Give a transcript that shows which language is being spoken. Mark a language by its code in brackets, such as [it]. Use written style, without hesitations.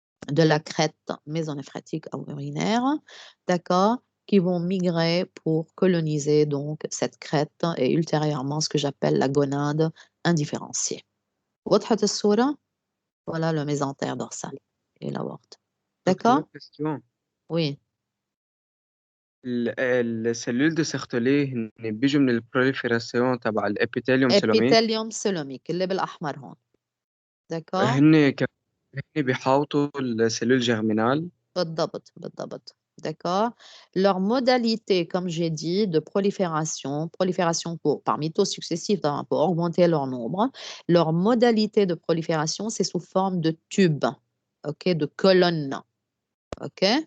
[fr] de la crête mésonéphrétique ou urinaire, d'accord, qui vont migrer pour coloniser donc cette crête et ultérieurement ce que j'appelle la gonade indifférenciée. [ar] وضحت الصورة? [fr] Voilà le mésentère dorsal et l'aorte. D'accord? question. Oui. [ar] السلول دو سيرتولي هن بيجوا من البروليفيراسيون تبع الابيثيليوم سيلوميك épithélium سيلوميك اللي بالأحمر هون. [fr] D'accord? [ar] هن بيحاوطوا السلول جيرمينال بالضبط بالضبط. D'accord? [fr] Leur modalité, comme j'ai dit, de prolifération par mitose successive pour augmenter leur nombre. Leur modalité de prolifération, c'est sous forme de tube, ok, de colonne. Ok?